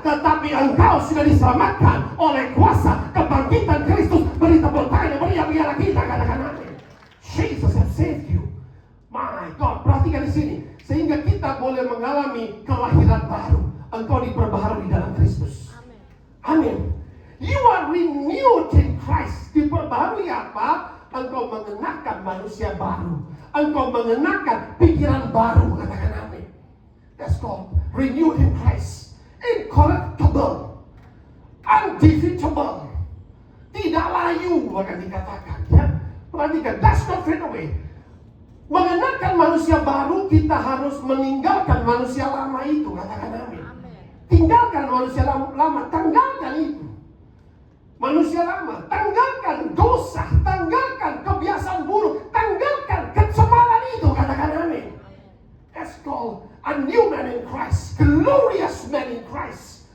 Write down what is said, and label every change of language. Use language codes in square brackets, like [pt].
[id] Tetapi engkau sudah diselamatkan oleh kuasa kebangkitan Kristus. Beri tepuk tangan, beri yang biarlah kita. Katakan amin. [en] Jesus has saved you. [id] My God, perhatikan di sini. Sehingga kita boleh mengalami kelahiran baru. Engkau diperbaharui dalam Kristus. Amin. [en] You are renewed in Christ. [id] Diperbaharui apa? Engkau mengenakan manusia baru. Engkau mengenakan pikiran baru. Katakan amin. [en] That's called renewed in Christ. Incorruptible, undefeatable, [id] tidak layu, bahkan dikatakan, ya. [en] Perhatikan, that's not fade away. [id] Mengenakan manusia baru, kita harus meninggalkan manusia lama itu. Katakan amin. Tinggalkan manusia lama, tanggalkan itu. Manusia lama, tanggalkan dosa, tanggalkan kebiasaan buruk, tanggalkan kecemaran itu. Katakan amin. [en] That's called a new man in Christ, glorious man in Christ.